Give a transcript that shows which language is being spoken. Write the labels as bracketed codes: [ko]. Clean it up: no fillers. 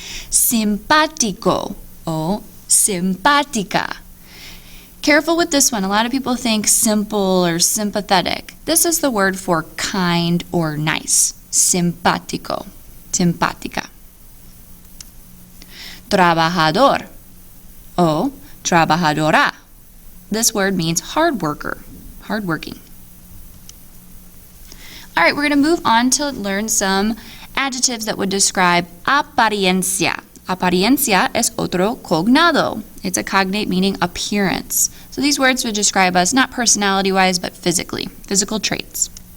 [es] Simpático o simpática. [en] Careful with this one. A lot of people think simple or sympathetic. This is the word for kind or nice. [es] Simpático, simpática. Trabajador o trabajadora. [en] This word means hard worker, hardworking. All right, we're going to move on to learn some adjectives that would describe apariencia. [es] Apariencia es otro cognado. [en] It's a cognate meaning appearance. So these words would describe us not personality-wise, but physically, physical traits.